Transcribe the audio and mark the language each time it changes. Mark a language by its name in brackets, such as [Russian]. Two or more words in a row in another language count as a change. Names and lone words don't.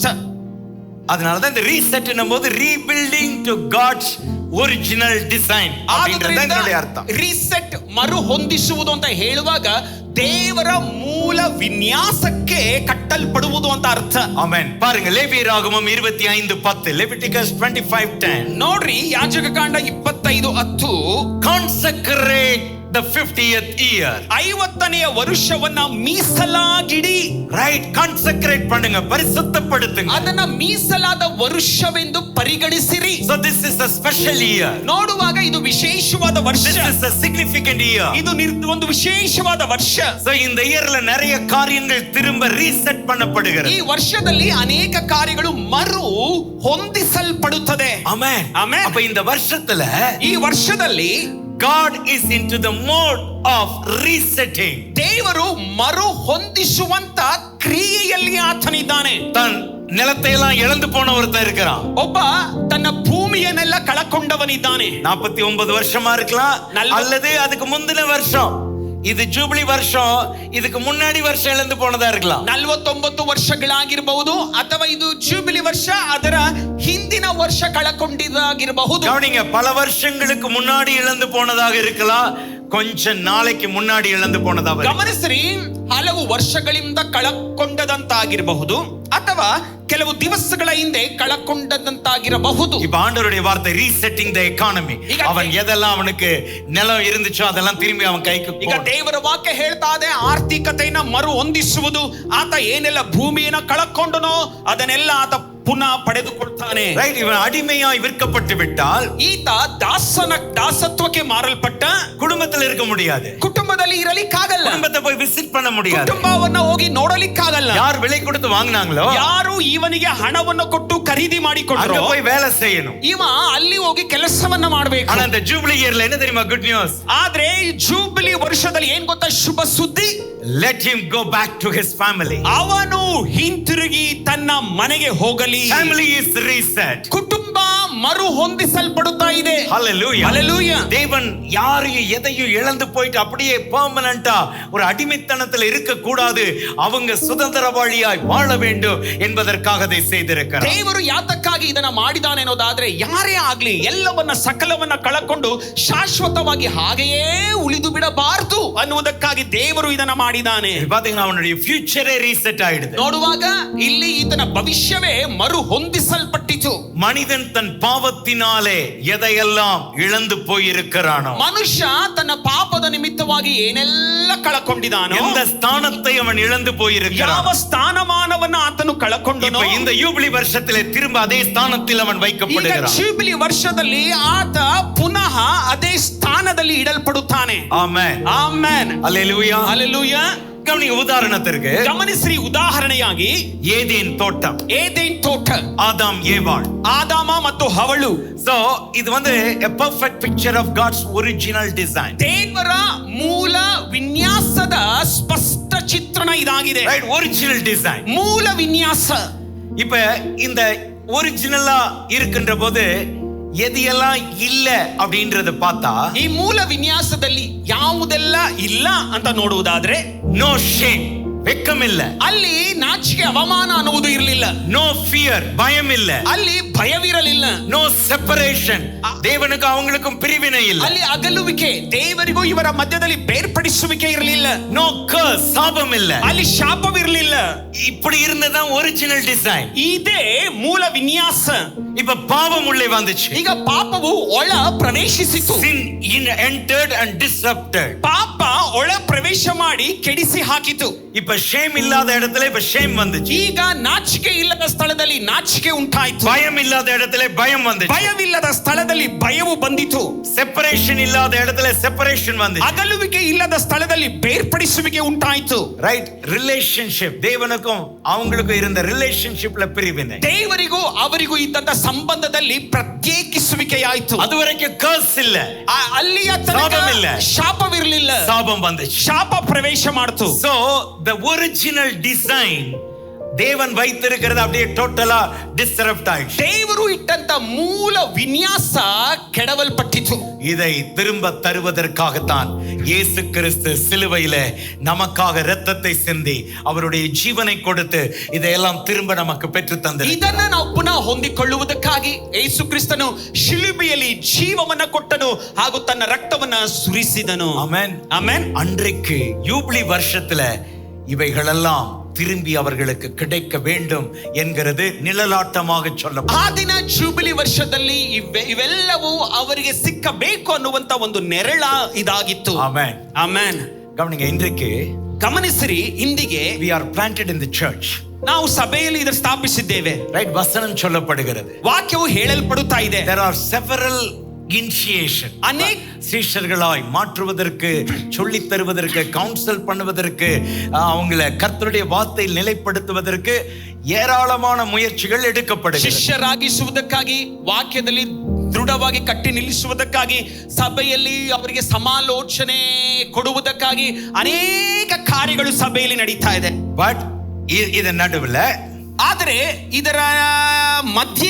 [Tamil] அதனாலதான் இந்த ரீசெட் என்னும்போது [English] rebuilding to God's original design [Tamil] அப்படின்றது என்னுடைய அர்த்தம். [Kannada] ರೀಸೆಟ್, ಮರು ಹೊಂದಿಸುವುದು ಅಂತ ಹೇಳುವಾಗ ದೇವರ ಮೂಲ ವಿನ್ಯಾಸಕ್ಕೆ ಕಟ್ಟಲ್ಪಡುವುದು ಅಂತ ಅರ್ಥ. [Tamil] ಆಮೆನ್. பாருங்க ಲೇವಿಯರಾಗಮಂ 25:10, ಲೆವಿಟಿಕಸ್ 25:10. [Kannada] ನೋಡ್ರಿ, ಯಾಜಕಕಾಂಡ 25:10. [English] ಕಾನ್ಸಕ್ರೇಟ್ the 50th year. [Kannada] 50ನೇ ವರುಷವನ್ನ ಮೀಸಲಾಗಿಡಿ. [English] right, consecrate [Tamil] பண்ணுங்க, ಪರಿಶುದ್ಧಪಡಿಸುங்க. [Kannada] ಅದನ್ನ ಮೀಸಲಾದ ವರುಷವೆಂದು ಪರಿಗಣಿಸಿರಿ. [English] So this is a special year. [Kannada] ನೋಡುವಾಗ ಇದು ವಿಶೇಷವಾದ ವರ್ಷ. [English] This is a significant year. [Kannada] ಇದು ಒಂದು ವಿಶೇಷವಾದ ವರ್ಷ. [Tamil] So இந்த இயர்ல நிறைய காரியங்கள் திரும்ப ரீசெட் பண்ணப்படுகிறது. [Kannada] ಈ ವರ್ಷದಲ್ಲಿ ಅನೇಕ ಕಾರ್ಯಗಳು ಮರು ಹೊಂದಿಸಲ್ಪಡುತ್ತದೆ. ಆಮೆನ್. ಆಮೆನ್. [Tamil] அப்ப இந்த வருஷத்துல, [Kannada] ಈ ವರ್ಷದಲ್ಲಿ [English] God is into the mode of resetting. [Kannada] ದೇವರು ಮರು ಹೊಂದಿಸುವಂತ ಕ್ರಿಯೆಯಲ್ಲಿ ಆತನಿದ್ದಾನೆ. [Tamil] தன் நிலத்தை எல்லாம் இழந்து போன ஒருத்தன் இருக்கிறான். [Kannada] ಒಬ್ಬ ತನ್ನ ಭೂಮಿಯನ್ನೆಲ್ಲ ಕಳಕೊಂಡವನಿದ್ದಾನೆ. [Tamil] 49 வருஷமா இருக்கலாம், அல்லது அதுக்கு முந்தின வருஷம். இது ஜூபிலி வருஷம், இதுக்கு முன்னாடி வருஷம் இழந்து போனதா இருக்கலாம். [Kannada] 49 ವರ್ಷಗಳಾಗಿರಬಹುದು, ಅಥವಾ ಇದು ಜೂಬಿಲಿ ವರ್ಷ ಅದರ ಹಿಂದಿನ ವರ್ಷ ಕಳಕೊಂಡಿದ್ದಾಗಿರಬಹುದು. [Tamil] கவனிங்க, பல வருஷங்களுக்கு முன்னாடி இழந்து போனதாக இருக்கலாம், கொஞ்ச நாளைக்கு முன்னாடி இழந்து போனதாக. [Kannada] ಗಮನಿಸ್ರಿ, ಹಲವು ವರ್ಷಗಳಿಂದ ಕಳಕೊಂಡದಂತಾಗಿರಬಹುದು ಅಥವಾ ಕೆಲವು ದಿವಸಗಳ ಹಿಂದೆ ಕಳಕೊಂಡದಂತಾಗಿರಬಹುದು. [Tamil] இப்ப ஆண்டவருடைய வார்த்தை [English] resetting the economy. [Tamil] அவன் எதெல்லாம் அவனுக்கு நிலம் இருந்துச்சோ அதெல்லாம் திரும்பಿ [Kannada] ಅವನ ಕೈಗೆ. ಈಗ ದೇವರ ವಾಕ್ಯ ಹೇಳ್ತಾ ಇದೆ, ಆರ್ಥಿಕತೆಯನ್ನು ಮರು ಹೊಂದಿಸುವುದು. ಆತ ಏನೆಲ್ಲ ಭೂಮಿಯನ್ನು ಕಳಕೊಂಡನೋ ಅದನ್ನೆಲ್ಲ ಆತ ಪುನಃ ಪಡೆದುಕೊಳ್ತಾನೆ. [Tamil] ರೈಟ್. இவனு அடிமையாகி ವಿற்கப்பட்டு விட்டால், [Kannada] ಈತ ದಾಸತ್ವಕ್ಕೆ ಮಾರಲ್ಪಟ್ಟ, [Tamil] ಕುಟುಂಬದಲ್ಲಿ இருக்க முடியாது, [Kannada] ಕುಟುಂಬದಲ್ಲಿ ಇರಲಿಕ್ಕಾಗಲ್ಲ, [Tamil] ಕುಟುಂಬத்தை போய் ವಿಸಿಟ್ பண்ண முடியாது, [Kannada] ಕುಟುಂಬವನ್ನ ಹೋಗಿ ನೋಡಲಿಕ್ಕಾಗಲ್ಲ. [Tamil] யாரு விலை கொடுத்து ವಾங்கினாங்களோ, [Kannada] ಯಾರು ಇವನಿಗೆ ಹಣವನ್ನು ಕೊಟ್ಟು ಖರೀದಿ ಮಾಡಿಕೊಂಡ್ರೋ, [Tamil] போய் வேலை செய்யணும். [Kannada] ಇವ ಅಲ್ಲಿ ಹೋಗಿ ಕೆಲಸವನ್ನ ಮಾಡಬೇಕು. [Tamil] ஆனா அந்த ஜூபிலி இயர்ல என்ன தெரியுமா [English] good news? [Kannada] ಆದ್ರೆ ಜೂಬಿಲಿ ವರ್ಷದಲ್ಲಿ ಏನ್ ಗೊತ್ತಾ ಶುಭ ಸುದ್ದಿ? [English] let him go back to his family. [Kannada] ಅವನು ಹಿಂತಿರುಗಿ ತನ್ನ ಮನೆಗೆ ಹೋಗಲಿ. [English] family is reset. [Kannada] ಕುಟುಂಬ ಮರು ಹೊಂದಿಸಲ್ಪಡುತ್ತಾ ಇದೆ. hallelujah hallelujah. [Tamil] தேவன் யாரையும் எதையும் இழந்து போயிட்டு அப்படியே பெர்மனண்டா ஒரு அடிமைத்தனத்தில் இருக்க கூடாது, அவங்க சுதந்திரவாளியாய் வாழ வேண்டும் என்பதற்காக அதை செய்திருக்கிறார். [Kannada] ದೇವರು ಯಾತಕ್ಕಾಗಿ ಇದನ್ನ ಮಾಡಿದಾನೆ ಅನ್ನೋದಾದ್ರೆ, ಯಾರೇ ಆಗ್ಲಿ ಎಲ್ಲವನ್ನ ಸಕಲವನ್ನ ಕಳಕೊಂಡು ಶಾಶ್ವತವಾಗಿ ಹಾಗೆಯೇ ಉಳಿದು ಬಿಡಬಾರದು ಅನ್ನುವುದಕ್ಕಾಗಿ ದೇವರು ಇದನ್ನ ಮಾಡಿದಾನೆ. [Tamil] பாத்தீங்கன்னா அவனுடைய ஃபியூச்சரே ரீசெட் ஆயிடுது. [Kannada] ನೋಡುವಾಗ ಇಲ್ಲಿ ಈತನ ಭವಿಷ್ಯವೇ ಮರು ಹೊಂದಿಸಲ್ಪಟ್ಟಿತು. [Tamil] மனிதன் தன் பாவத்தினாலே எதையெல்லாம் இழந்து போயிருக்கிறானோ, [Kannada] ಮನುಷ್ಯ ತನ್ನ ಪಾಪದ ನಿಮಿತ್ತವಾಗಿ ಏನೆಲ್ಲ ಕಳಕೊಂಡಿದಾನೋ, [Tamil] எந்த ஸ்தானத்தை அவன் இழந்து போயிருக்கிறான், [Kannada] ಯಾವ ಸ್ಥಾನಮಾನವನ್ನ ಆತನು ಕಳಕೊಂಡನೋ, [Tamil] இந்த யூபிலி வருஷத்திலே திரும்ப அதே ஸ்தானத்தில் அவன் வைக்கப்படுகிறான். [Kannada] ಜೂಬಿಲಿ ವರ್ಷದಲ್ಲಿ ಆತ ಪುನಃ ಅದೇ ಸ್ಥಾನದಲ್ಲಿ ಇಡಲ್ಪಡುತ್ತಾನೆ. ಆಮೆನ್ ಆಮೆನ್. [Tamil] அல்லேலூயா [Kannada] ಹಲ್ಲೆಲೂಯಾ. [Tamil] கவனிங்க, உதாரணத்திற்கு [Kannada] ಗಮನಿಸ್ರಿ, ಉದಾಹರಣೆಯಾಗಿ [Tamil] ஏதேன் தோட்டம், [Kannada] ಏದೇನ್ ತೋಟ, [Tamil] ஆதாம் ஏவாள், [Kannada] ಆದಾಮ ಮತ್ತು ಹವಳು. [English] so [Tamil] இது வந்து [English] a perfect picture of God's original design. [Kannada] ದೇವರ ಮೂಲ ವಿನ್ಯಾಸದ ಸ್ಪಷ್ಟ ಚಿತ್ರಣ ಇದಾಗಿದೆ. [English] right, original design, [Kannada] ಮೂಲ ವಿನ್ಯಾಸ. [Tamil] இப்ப இந்த ஒரிஜினலா இருக்கின்ற போது எது எல்லாம் இல்ல அப்படின்றத பார்த்தா, [Kannada] ಈ ಮೂಲ ವಿನ್ಯಾಸದಲ್ಲಿ ಯಾವುದೆಲ್ಲ ಇಲ್ಲ ಅಂತ ನೋಡುವುದಾದ್ರೆ, [English] no shame, [Tamil] வெக்கம் இல்ல, [Kannada] ಅಲ್ಲಿ ನಾಚಿಕೆ ಅವಮಾನ ಅನ್ನುವುದು ಇರಲಿಲ್ಲ, [English] no fear, [Tamil] பயம் இல்ல, [Kannada] ಅಲ್ಲಿ ಭಯವಿರಲಿಲ್ಲ, [English] no separation, [Tamil] தேவனுக்கு அவங்களுக்கும் பிரிவினை இல்ல, [Kannada] ಅಲ್ಲಿ ಅಗಲುವಿಕೆ, ದೇವರಿಗೂ ಇವರ ಮಧ್ಯದಲ್ಲಿ ಬೇರ್ಪಡಿಸುವಿಕೆ ಇರಲಿಲ್ಲ, [English] no curse, [Tamil] சாபம் இல்ல, [Kannada] ಅಲ್ಲಿ ಶಾಪವಿರಲಿಲ್ಲ. [Tamil] இப்படி இருந்ததான் [English] original design. [Kannada] ಇದೇ ಮೂಲ ವಿನ್ಯಾಸ. [Tamil] இப்ப பாவம் உள்ளே வந்துச்சு. [Kannada] ಈಗ ಪಾಪವು ಒಳ ಪ್ರವೇಶಿಸಿತು. [English] sin entered and disrupted. [Kannada] ಪಾಪ ಒಳ ಪ್ರವೇಶ ಮಾಡಿ ಕೆಡಿಸಿ ಹಾಕಿತು. [Tamil] இப்ப ஷேம் இல்லாத இடத்துல இப்ப ஷேம் வந்துச்சு. [Kannada] ಈಗ ನಾಚಿಕೆ ಇಲ್ಲದ ಸ್ಥಳದಲ್ಲಿ ನಾಚಿಕೆ ಉಂಟಾಯಿತು. [Tamil] பயம் இல்லாத இடத்துல பயம் வந்துச்சு. [Kannada] ಭಯವಿಲ್ಲದ ಸ್ಥಳದಲ್ಲಿ ಭಯವು ಬಂದಿತು. [Tamil] செப்பரேஷன் இல்லாத இடத்துல செப்பரேஷன் வந்துச்சு. [Kannada] ಅಗಲುವಿಕೆ ಇಲ್ಲದ ಸ್ಥಳದಲ್ಲಿ ಬೇರ್ಪಡಿಸುವಿಕೆ ಉಂಟಾಯಿತು. [Tamil] ரைட், ரிலேஷன்ஷிப், தேவனுக்கும் அவங்களுக்கும் இருந்த ரிலேஷன்ஷிப்ல பிரிவினை, [Kannada] ದೇವರಿಗೂ ಅವರಿಗೂ ಇದ್ದಂತ ಸಂಬಂಧದಲ್ಲಿ ಪ್ರತ್ಯೇಕಿಸುವಿಕೆಯಾಯಿತು. [Tamil] அதுவரைக்கும் கர்ஸ் இல்ல, [Kannada] ಅಲ್ಲಿಯ [Tamil] சாபம் இல்ல, [Kannada] ಶಾಪವಿರಲಿಲ್ಲ, [Tamil] சாபம் வந்துச்சு. [Kannada] ಶಾಪ ಪ್ರವೇಶ ಮಾಡಿತು. [English] So the original design [Tamil] தேவன் வைத்திருக்கிறது அப்படியே டோட்டலா டிஸ்டர்ப்ட் ஆயிடுச்சு. [Kannada] ದೇವರು ಇಟ್ಟಂತ ಮೂಲ ವಿನ್ಯಾಸ ಕೆಡವಲ್ಪಟ್ಟಿತು. [Tamil] இதை திரும்ப தருவதற்காகத்தான் இயேசு கிறிஸ்து சிலுவையில நமக்காக இரத்தத்தை சிந்தி அவருடைய ஜீவனை கொடுத்து இதையெல்லாம் திரும்ப நமக்கு பெற்று தந்தார். [Kannada] ಇದನ್ನ ನಾವು ಪುನಃ ಹೊಂದಿಕೊಳ್ಳುವುದಕ್ಕಾಗಿ ಯೇಸು ಕ್ರಿಸ್ತನು ಶಿಲುಬೆಯಲ್ಲಿ ಜೀವವನ್ನ ಕೊಟ್ಟನು ಹಾಗೂ ತನ್ನ ರಕ್ತವನ್ನ ಸುರಿಸಿದನು. ಆಮೆನ್ ಆಮೆನ್. [Tamil] அன்றைக்கு யூபிலி வருஷத்துல இவைகளெல்லாம் திரும்பி அவர்களுக்கு கிடைக்க வேண்டும் என்கிறது நிழலாட்டமாக சொல்லப்படும். [Kannada] ಆ ದಿನ ಜೂಬಿಲಿ ವರ್ಷದಲ್ಲಿ ಇವೆಲ್ಲವೂ ಅವರಿಗೆ ಸಿಕ್ಕಬೇಕು ಅನ್ನುವಂತ ಒಂದು ನೆರಳ ಇದಾಗಿತ್ತು. ಆಮೆನ್ ಆಮೆನ್. [Tamil] கவனிங்க, இன்றைக்கு [Kannada] ಗಮನಿಸಿರಿ, ಇಂದಿಗೆ [English] we are planted in the church. [Kannada] ನಾವು ಸಭೆಯಲ್ಲಿ ಇದನ್ನು ಸ್ಥಾಪಿಸಿದ್ದೇವೆ. [Tamil] ರೈಟ್, ವಚನ சொல்லப்படுகிறது, [Kannada] ವಾಕ್ಯವು ಹೇಳಲ್ಪಡುತ್ತಾ ಇದೆ. [English] there are several initiation, [Kannada] ಅನೇಕ [Tamil] சீஷர்களாய் மாற்றுவதற்கு, சொல்லி தருவதற்கு, கவுன்சில் பண்ணுவதற்கு, அவங்களை கர்த்தருடைய வார்த்தையில் நிலைப்படுத்துவதற்கு ஏராளமான முயற்சிகள் எடுக்கப்படுகிறது. [Kannada] ಶಿಷ್ಯರಾಗಿಸುವುದಕ್ಕಾಗಿ, ವಾಕ್ಯದಲ್ಲಿ ದೃಢವಾಗಿ ಕಟ್ಟಿ ನಿಲ್ಲಿಸುವುದಕ್ಕಾಗಿ, ಸಭೆಯಲ್ಲಿ ಅವರಿಗೆ ಸಮಾಲೋಚನೆ ಕೊಡುವುದಕ್ಕಾಗಿ ಅನೇಕ ಕಾರ್ಯಗಳು ಸಭೆಯಲ್ಲಿ ನಡೀತಾ ಇದೆ. [Tamil] ಬಟ್ இதர நடுவில், [Kannada] ಆದರೆ ಇದರ ಮಧ್ಯೆ